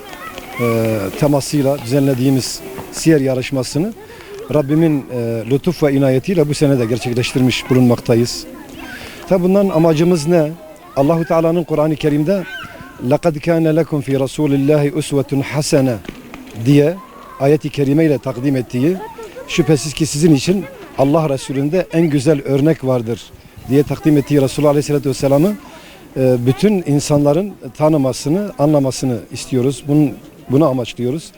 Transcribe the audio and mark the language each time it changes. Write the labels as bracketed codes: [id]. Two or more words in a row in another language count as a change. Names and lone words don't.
[tr] temasıyla düzenlediğimiz siyer yarışmasını Rabbimin lütuf ve inayetiyle bu sene de gerçekleştirmiş bulunmaktayız. Tabi bundan amacımız ne? Allahu Teala'nın Kur'an-ı Kerim'de [ar] لَقَدْ كَانَ لَكُمْ فِي رَسُولِ اللّٰهِ اُسْوَةٌ حَسَنَةٌ [tr] diye ayet-i kerime ile takdim ettiği, şüphesiz ki sizin için Allah Resulü'nde en güzel örnek vardır diye takdim ettiği Resulullah Aleyhisselatü Vesselam'ı bütün insanların tanımasını, anlamasını istiyoruz. Bunu amaçlıyoruz.